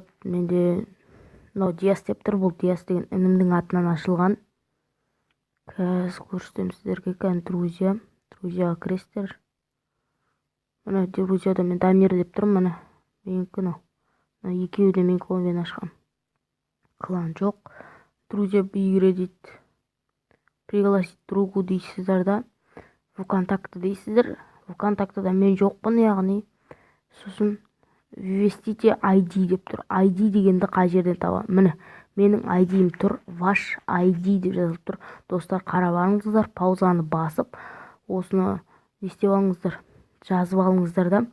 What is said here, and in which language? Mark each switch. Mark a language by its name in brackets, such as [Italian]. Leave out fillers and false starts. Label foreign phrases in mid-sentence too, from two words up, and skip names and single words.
[Kazakh] Менде мынау Диас деп тұр. Бұл Диас деген інімнің атынан ашылған. Қазір көрсетемін сіздерге. Друзьяға кіресіздер. Мына друзьяда мен Дамир деп тұрмын. Міне менікі мынау. Екеуі де мен клонмен ашқам. Клан жоқ. [Russian] Друзья игры [Kazakh] дейді. [Russian] Пригласить другу [Kazakh] дейсіздер да. ВКонтакте дейсіздер. ВКонтактеда мен жоқпын, яғни сосын [Russian] ввестите ID [Kazakh] деп тұр. ID дегенді қай жерден табамын? Міне менің ID-ім тұр. [Russian] Ваш ID [Kazakh] деп жазылып тұр. Достар, қарап алыңыздар, паузаны басып, осыны не істеп алыңыздар, жазып алыңыздар да.